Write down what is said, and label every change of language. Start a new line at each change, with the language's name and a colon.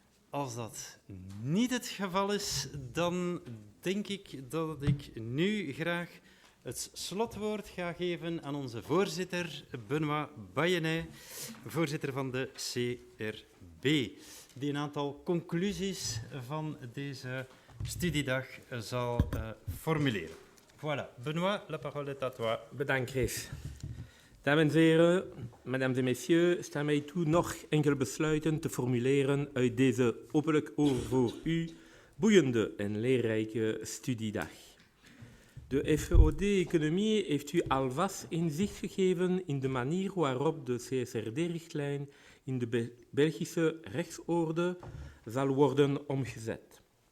Dutch: Als dat niet het geval is, dan denk ik dat ik nu graag het slotwoord ga geven aan onze voorzitter, Benoît Bayenet, voorzitter van de CRB, die een aantal conclusies van deze studiedag zal formuleren.
French: Voilà, Benoît, la parole est à toi.
Dutch: Bedankt, Chris. Dames en heren,
French: mesdames en messieurs,
Dutch: sta mij toe nog enkele besluiten te formuleren uit deze hopelijk voor u boeiende en leerrijke studiedag. De FOD Economie heeft u alvast inzicht gegeven in de manier waarop de CSRD-richtlijn in de Belgische rechtsorde zal worden omgezet.